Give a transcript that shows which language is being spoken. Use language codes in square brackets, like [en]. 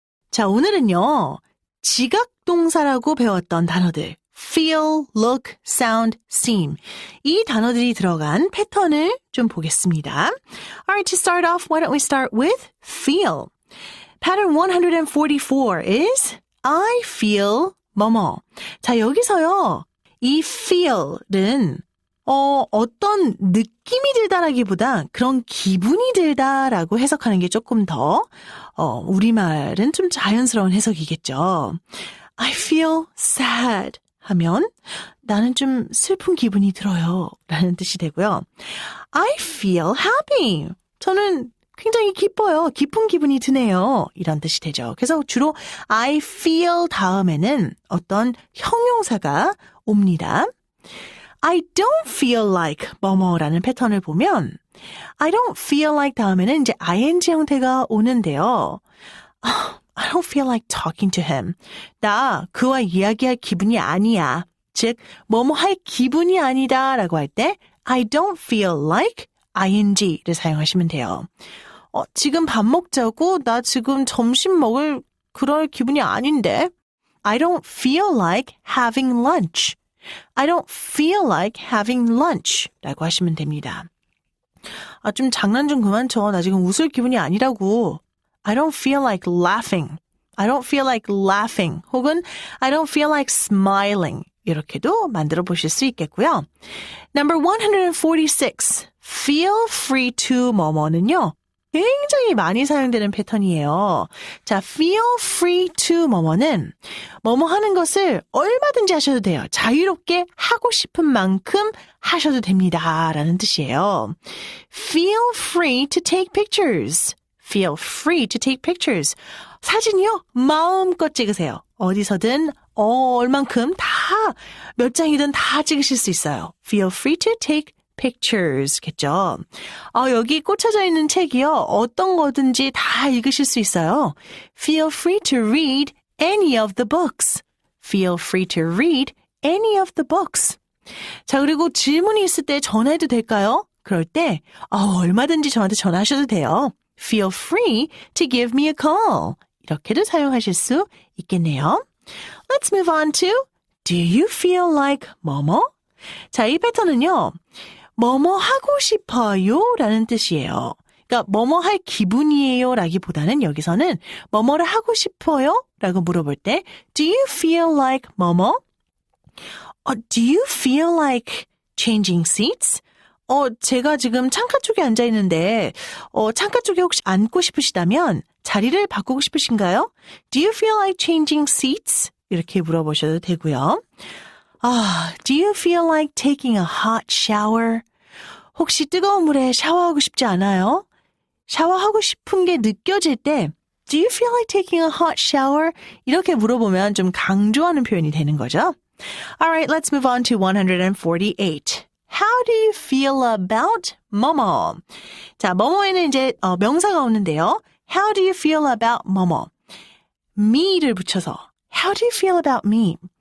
[ko] 자, 오늘은요, 지각동사라고 배웠던 단어들, feel, look, sound, seem. 이 단어들이 들어간 패턴을 좀 보겠습니다. [en] Alright, to start off, why don't we start with feel. Pattern 144 is I feel 뭐뭐. [ko] 자, 여기서요, 이 feel은 어떤 느낌이 들다라기보다 그런 기분이 들다라고 해석하는 게 조금 더 우리말은 좀 자연스러운 해석이겠죠. [en] I feel sad [ko] 하면 나는 좀 슬픈 기분이 들어요 라는 뜻이 되고요. [en] I feel happy. [ko] 저는 굉장히 기뻐요. 기쁜 기분이 드네요. 이런 뜻이 되죠. 그래서 주로 I feel 다음에는 어떤 형용사가 옵니다. [en] I don't feel like [ko] 뭐뭐라는 패턴을 보면 I don't feel like 다음에는 이제 ing 형태가 오는데요. [en] I don't feel like talking to him. [ko] 나 그와 이야기할 기분이 아니야. 즉, 뭐뭐 할 기분이 아니다 라고 할 때 [en] I don't feel like ing [ko] 를 사용하시면 돼요. 지금 밥 먹자고 나 지금 점심 먹을 그럴 기분이 아닌데. [en] I don't feel like having lunch. I don't feel like having lunch 라고 하시면 됩니다. [ko] 좀 장난 좀 그만 쳐. 나 지금 웃을 기분이 아니라고. [en] I don't feel like laughing. I don't feel like laughing. 혹은 I don't feel like smiling. [ko] 이렇게도 만들어 보실 수 있겠고요. [en] Number 146. Feel free to 뭐뭐는요. [ko] 굉장히 많이 사용되는 패턴이에요. 자, feel free to 뭐뭐는 뭐뭐 하는 것을 얼마든지 하셔도 돼요. 자유롭게 하고 싶은 만큼 하셔도 됩니다. 라는 뜻이에요. [en] Feel free to take pictures. Feel free to take pictures. [ko] 사진이요? 마음껏 찍으세요. 어디서든 얼만큼 다 몇 장이든 다 찍으실 수 있어요. [en] Feel free to take pictures겠죠. [ko] 여기 꽂혀져 있는 책이요. 어떤 거든지 다 읽으실 수 있어요. [en] Feel free to read any of the books. Feel free to read any of the books. [ko] 자, 그리고 질문이 있을 때 전화해도 될까요? 그럴 때 얼마든지 저한테 전화하셔도 돼요. [en] Feel free to give me a call. [ko] 이렇게도 사용하실 수 있겠네요. [en] Let's move on to Do you feel like 뭐뭐? [ko] 자, 이 패턴은요. 뭐뭐 하고 싶어요 라는 뜻이에요. 그러니까 뭐뭐 할 기분이에요 라기보다는 여기서는 뭐뭐를 하고 싶어요? 라고 물어볼 때 [en] Do you feel like 뭐뭐? Do you feel like changing seats? [ko] 제가 지금 창가 쪽에 앉아 있는데 창가 쪽에 혹시 앉고 싶으시다면 자리를 바꾸고 싶으신가요? [en] Do you feel like changing seats? [ko] 이렇게 물어보셔도 되고요. [en] Do you feel like taking a hot shower? [ko] 혹시 뜨거운 물에 샤워하고 싶지 않아요? 샤워하고 싶은 게 느껴질 때 [en] Do you feel like taking a hot shower? [ko] 이렇게 물어보면 좀 강조하는 표현이 되는 거죠. [en] Alright, let's move on to 148. How do you feel about 뭐뭐? [ko] 자, 뭐뭐에는 이제 명사가 오는데요. [en] How do you feel about 뭐뭐? me를 붙여서 How do you feel about me?